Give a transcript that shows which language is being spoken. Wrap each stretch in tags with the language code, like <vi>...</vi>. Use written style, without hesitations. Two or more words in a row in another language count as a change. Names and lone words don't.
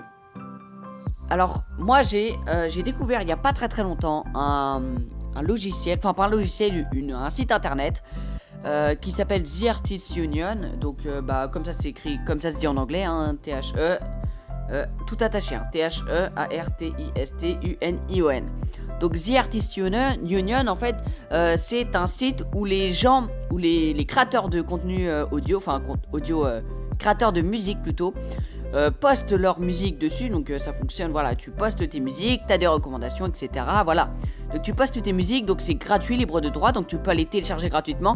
<fr>Alors, moi, j'ai découvert il y a pas très très longtemps un logiciel, enfin pas un logiciel, un site internet qui s'appelle The Artist Union. Donc, comme ça c'est écrit, comme ça se dit en anglais, hein, T-H-E, tout attaché, hein, T-H-E-A-R-T-I-S-T-U-N-I-O-N. Donc, The Artist Union, en fait, c'est un site où les gens, où les créateurs de contenu audio, créateurs de musique plutôt, postent leur musique dessus. Donc ça fonctionne, voilà, tu postes tes musiques, t'as des recommandations, etc. Voilà, donc tu postes tes musiques, donc c'est gratuit, libre de droit, donc tu peux les télécharger gratuitement.</fr>